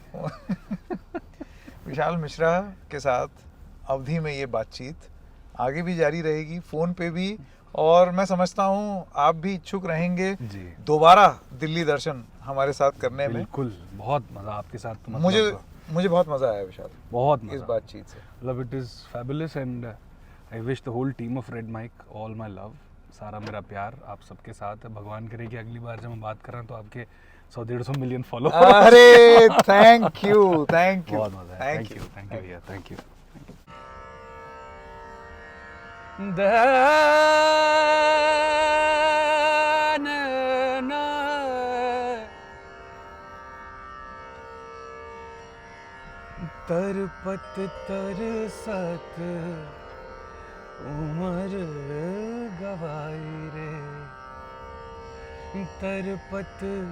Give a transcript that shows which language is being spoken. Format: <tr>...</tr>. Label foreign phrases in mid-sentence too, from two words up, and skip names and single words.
<hi>विशाल मिश्रा के साथ अवधि में ये बातचीत आगे भी जारी रहेगी, फोन पे भी, और मैं समझता हूँ आप भी इच्छुक रहेंगे जी। दोबारा दिल्ली दर्शन हमारे साथ करने में। बिल्कुल, बहुत मजा आपके साथ। तो मुझे बहुत मजा आया विशाल, बहुत इस मजा। बातचीत से।</hi> <en>मतलब it is fabulous and I wish the whole team of Red Mic all my love.</en> <hi>सारा मेरा प्यार आप सबके साथ है। भगवान करे कि अगली बार जब हम बात कर रहे हैं तो आपके 100-150 मिलियन फॉलो।</hi> <en>अरे thank you, thank you,</en> <hi>बहुत मजा है।</hi> <en>thank you. thank you bhaiya, thank you.</en> <hi>तरपत तरसत उमर गवाई रे, तरपत</hi>